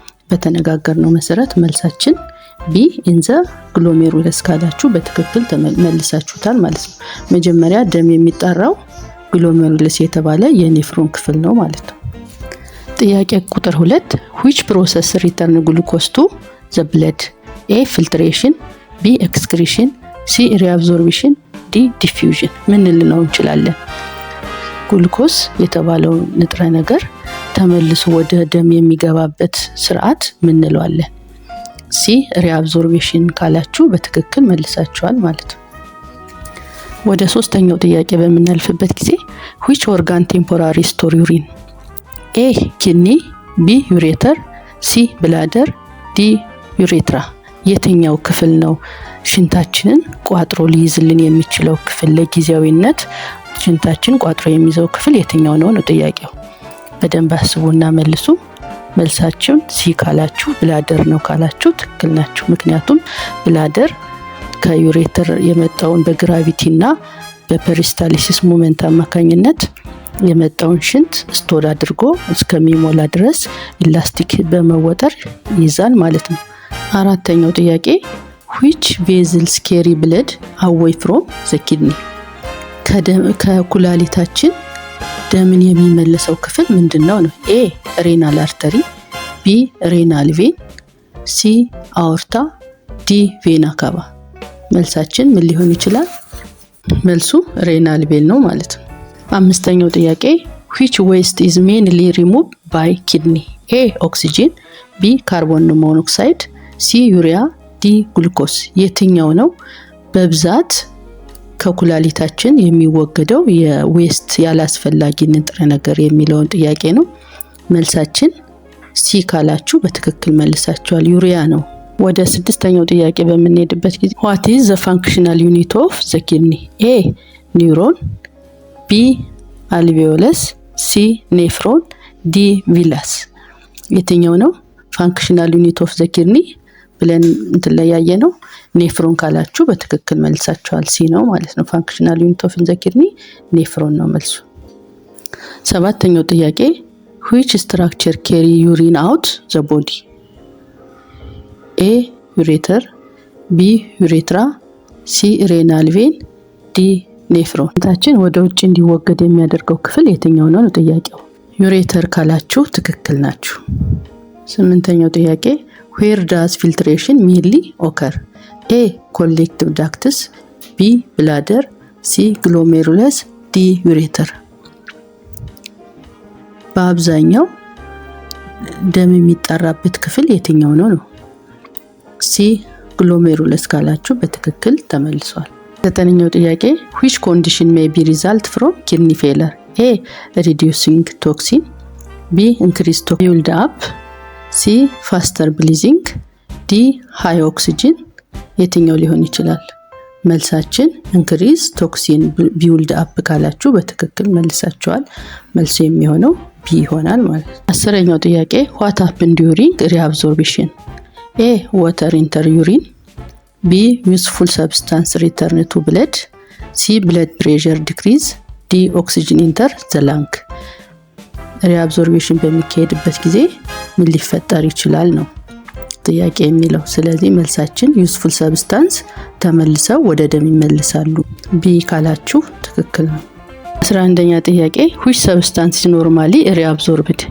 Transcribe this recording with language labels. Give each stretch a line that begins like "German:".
Amharic: በተነጋገርነው መሰረት መልሳችን
English: B in the glomerulus
Amharic: ካላችሁ በትክክል ተመልሳችሁታል ማለት ነው። መጀመሪያ ደም የሚጣራው ግሎሜሩለስ የተባለ የኔፍሮን ክፍል ነው ማለት ነው። ጥያቄ ቁጥር 2
English: which process return glucose to the blood? A filtration፣ B excretion፣ C reabsorption፣ D diffusion።
Amharic: ምን ልንለው እንችላለን? ግሉኮስ የተባለው ንጥረ ነገር ተመልሶ ወደ ደም የሚገባበት ስርዓት ምን እንለዋለን? C reabsorption ካላችሁ በትክክል መልሳችኋል ማለት ነው። ወደ ሶስተኛው ጥያቄ በመናልፍበት ጊዜ
English: which organ temporarily store urine? A kidney፣ B ureter፣ C bladder፣ D urethra።
Amharic: የትኛው ክፍል ነው ሽንታችንን ቋጥሮ ሊይዝልን የሚችለው ክፍል? ለጊዜያዊነት ሽንታችን ቋጥሮ የሚይዘው ክፍል የትኛው ነው ነው ጥያቄው። በደንብ አስቡና መልሱ። መልሳችሁን C ካላችሁ ብላደር ነው ካላችሁ ትክክል ናችሁ። ምክንያቱም ብላደር ከዩሬተር የመጣውን በግራቪቲና በፐሪስታሊሲስ ሞመንት አማካኝነት የመጣውን ሽንት ስቶር አድርጎ እስከሚሞላ ድረስ ኢላስቲክ በመወጠር ይዛል ማለት ነው። አራተኛው ጥያቄ
English: which vessels carry blood away from the kidney?
Amharic: ከኩላሊታችን ደምን የሚመለሰው ክፍል ምንድነው ነው?
English: A renal artery, B renal vein, C aorta, D vena cava።
Amharic: መልሳችን ምን ሊሆን ይችላል? መልሱ renal vein ነው ማለት ነው። አምስተኛው ጥያቄ
English: which waste is mainly removed by kidney? A oxygen, B carbon monoxide, C urea, D glucose።
Amharic: የትኛው ነው በብዛት ከኩላሊታችን የሚወገደው የዌስት ያላስፈላጊ ንጥረ ነገር የሚለውን ጥያቄ ነው። መልሳችን ሲ ካላችሁ በትክክል መልሳችኋል፣ ዩሪያ ነው። ወደ ስድስተኛው ጥያቄ በመነድበት ጊዜ
English: what is the functional unit of the kidney? A neuron, B alveolus, C nephron, D villus።
Amharic: የትኛው ነው
English: functional unit of the kidney
Amharic: ብለን እንትለያየ ነው? ኔፍሮን ካላችሁ በትክክል መልሳችኋል፣ ሲ ነው ማለት ነው።
English: functional unit of the kidney
Amharic: ኔፍሮን ነው መልሱ። ሰባተኛው ጥያቄ
English: which structure carry urine out the body? A ureter, B urethra, C renal vein, D nephron።
Amharic: ታችን ወደ ውጭ እንዲወገድ የሚያደርገው ክፍል የትኛው ነው ጥያቄው? ዩሬተር ካላችሁ ትክክል ናችሁ። ስምንተኛው ጥያቄ
English: where does filtration mainly occur? A collective ducts, B bladder, C glomerulus, D ureter።
Amharic: በአብዛኛው ደም የሚጣራበት ክፍል የትኛው ነው? C glomerulus ካላችሁ በትክክል ተመልሷል። ዘጠነኛው ጥያቄ
English: which condition may be result from kidney failure? A reducing toxin, B increased toxin build up, C faster bleeding, D high oxygen።
Amharic: የትኛው ሊሆን ይችላል? መልሳችን
English: increase toxin build up
Amharic: ካላችሁ በትክክል መልሳችኋል። መልሱ የሚሆነው B ይሆናል ማለት ነው። አስረኛው ጥያቄ
English: what happened during reabsorption? A water enter urine, B useful substance return to blood, C blood pressure decrease, D oxygen enter the lung።
Amharic: reabsorption በሚካሄድበት ጊዜ ምን ሊፈጠር ይችላል ነው ጥያቄ የሚለው። ስለዚህ መልሳችን
English: useful substance
Amharic: ተመልሰው ወደ ደም ይመለሳሉ። B ካላችሁ ትክክል ነው። 11ኛ ጥያቄ
English: which substance is normally reabsorbed?